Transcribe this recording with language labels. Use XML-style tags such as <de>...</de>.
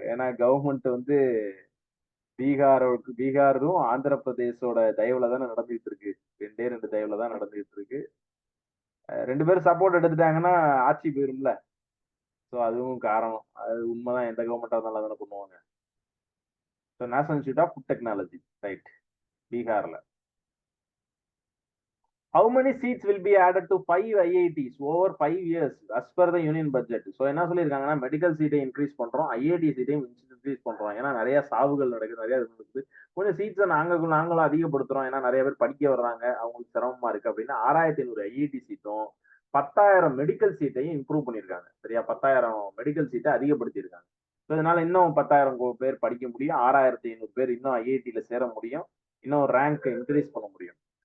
<ta>ஏன்னா கவர்மெண்ட் வந்து பீகாரும் ஆந்திர பிரதேசோட தயவுல தானே நடந்துகிட்டு இருக்கு. 2 தயவுல தான் நடந்துகிட்டு இருக்கு. 2 பேரும் சப்போர்ட் எடுத்துட்டாங்கன்னா ஆட்சி போயிரும்ல. ஸோ அதுவும் காரணம். அது உண்மைதான், எந்த கவர்மெண்டா இருந்தாலும் தானே பண்ணுவாங்க. So national institute of food technology, right, பீகார்ல.</ta> <en>How many seats will be added to 5 IITs over 5 years as per the union budget?</en> <ta>So என்ன சொல்லியிருக்காங்கன்னா மெடிக்கல் சீட்டை இன்க்ரீஸ் பண்றோம், ஐஐடி சீட்டையும் இன்க்ரீஸ் பண்றோம். ஏன்னா நிறைய சாவுகள் நடக்குது, நிறைய இது நடக்குது. கொஞ்சம் சீட்ஸை நாங்களும் அதிகப்படுத்துறோம், ஏன்னா நிறைய பேர் படிக்க வர்றாங்க, அவங்களுக்கு சிரமமா இருக்கு அப்படின்னு 6500 ஐஐடி சீட்டும் 10,000 மெடிக்கல் சீட்டையும் இம்ப்ரூவ் பண்ணியிருக்காங்க. சரியா, 10,000 மெடிக்கல் சீட்டை அதிகப்படுத்தியிருக்காங்க. ஸோ இதனால இன்னும் 10,000 பேர் படிக்க முடியும், 6,500 பேர் இன்னும் ஐஐடியில சேர முடியும், இன்னும் ரேங்க் இன்க்ரீஸ் பண்ண முடியும்.</ta>